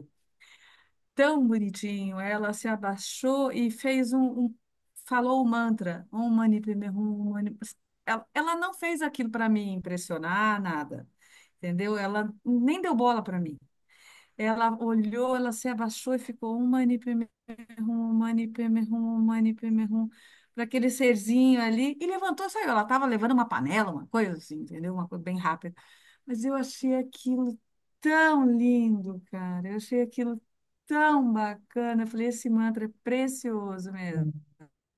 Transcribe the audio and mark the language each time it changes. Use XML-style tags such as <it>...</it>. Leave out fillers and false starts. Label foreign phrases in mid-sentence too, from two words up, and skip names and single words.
<pt>Tão bonitinho. Ela se abaixou e fez falou o mantra,</pt> <sa>Om Mani Padme Hum, Om Mani.</sa> <pt>Ela não fez aquilo para me impressionar, nada. Entendeu? Ela nem deu bola para mim. Ela olhou, ela se abaixou e ficou</pt> <sa>Om Mani Padme Hum, Om Mani Padme Hum, Om Mani Padme Hum,</sa> <pt>para aquele serzinho ali e levantou e saiu. Ela estava levando uma panela, uma coisa assim, entendeu? Uma coisa bem rápida. Mas eu achei aquilo tão lindo, cara. Eu achei aquilo tão bacana. Eu falei, esse mantra é precioso mesmo.</pt>